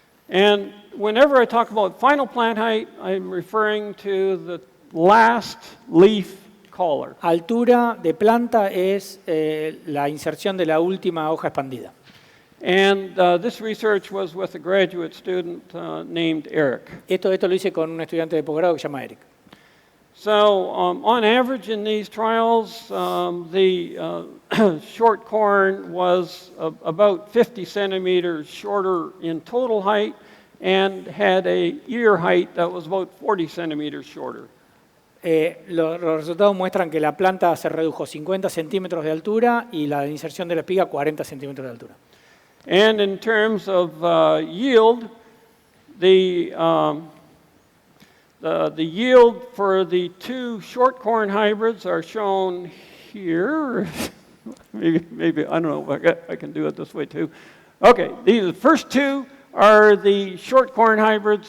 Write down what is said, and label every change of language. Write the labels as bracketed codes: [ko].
[en] And whenever I talk about final plant height, I'm referring to the last leaf collar. [es] Altura de planta es la inserción de la última hoja expandida. [en] And this research was with a graduate student named Eric. [es] Esto lo hice con un estudiante de posgrado que se llama Eric. [en] So on average in these trials, the short corn was about 50 centimeters shorter in total height and had a ear height that was about 40 centimeters shorter. [es] Los resultados muestran que la planta se redujo 50 centímetros de altura y la inserción de la espiga 40 centímetros de altura. [en] And in terms of yield, the yield for the two short corn hybrids are shown here. maybe I don't know if I can do it this way too. Okay, the first two are the short corn hybrids.